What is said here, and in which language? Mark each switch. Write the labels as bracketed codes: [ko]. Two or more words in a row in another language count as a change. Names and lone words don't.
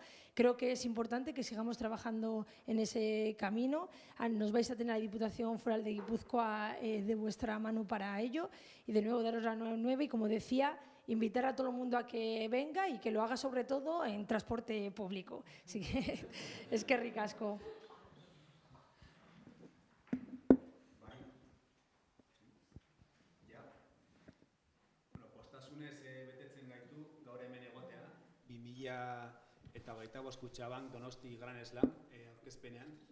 [es] Creo que es importante que sigamos trabajando en ese camino. Nos vais a tener a la Diputación Foral de Guipúzcoa de vuestra mano para ello y de nuevo daros la enhorabuena y, como decía, invitar a todo el mundo a que venga y que lo haga sobre todo en transporte público. Así que es que ricasco. [eu] Postasunez betetzen gaitu gaur hemen egotea. 2025 Kutxabank Donosti Gran Slam aurkezpenean.